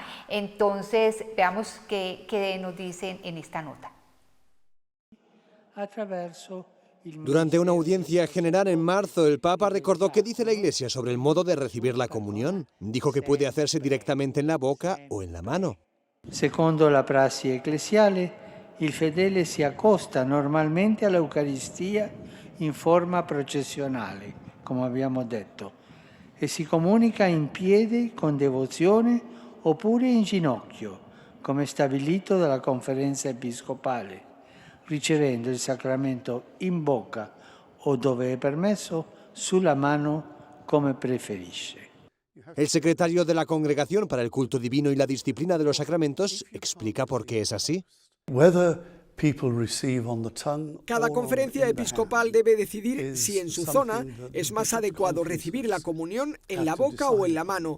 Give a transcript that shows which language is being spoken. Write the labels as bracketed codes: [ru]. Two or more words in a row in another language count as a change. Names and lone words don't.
[es] Entonces, veamos qué nos dicen en esta nota. Durante una audiencia general en marzo, el Papa recordó qué dice la Iglesia sobre el modo de recibir la comunión. Dijo que puede hacerse directamente en la boca o en la mano. [it] Secondo la prassi ecclesiale, il fedele si accosta normalmente all'Eucaristia in forma processionale, come abbiamo detto, e si comunica in piedi con devozione oppure in ginocchio, come stabilito dalla Conferenza Episcopale, ricevendo il sacramento in bocca o, dove è permesso, sulla mano, come preferisce. [es] El secretario de la Congregación para el Culto Divino y la Disciplina de los Sacramentos explica por qué es así. Cada conferencia episcopal debe decidir si en su zona es más adecuado recibir la comunión en la boca o en la mano.